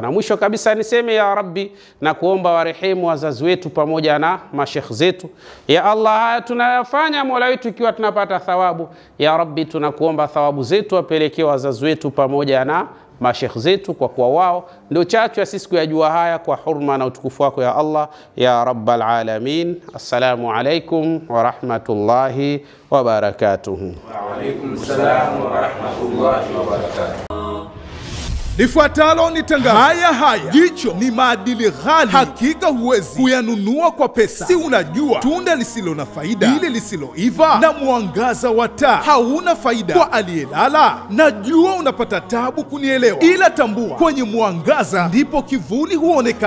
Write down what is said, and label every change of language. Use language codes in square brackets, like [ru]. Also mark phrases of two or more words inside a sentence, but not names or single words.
[sw] Na mwisho kabisa niseme [ar] يا رب, [sw] na kuomba warehemu wazazi wetu pamoja na mashekh zetu. [ar] يا الله, [sw] haya tunayafanya Mola wetu ikiwa tunapata thawabu. [ar] يا رب, [sw] tunakuomba thawabu zetu wapelekee wazazi wetu pamoja na mashekh zetu, kwa kuwa wao ndio chachu ya sisi kuyajua haya, kwa hurma na utukufu wako [ar] يا الله يا رب العالمين. السلام عليكم ورحمة الله وبركاته. وعليكم السلام ورحمة الله وبركاته. [sw] Lifuatalo ni tangazo. Haya, jicho ni maadili ghali, hakika huwezi kuyanunua kwa pesa. Si unajua tunda lisilo na faida, ile lisiloiva, na mwangaza wa taa hauna faida kwa aliyelala? Najua unapata tabu kunielewa, ila tambua, kwenye mwangaza ndipo kivuli huonekana.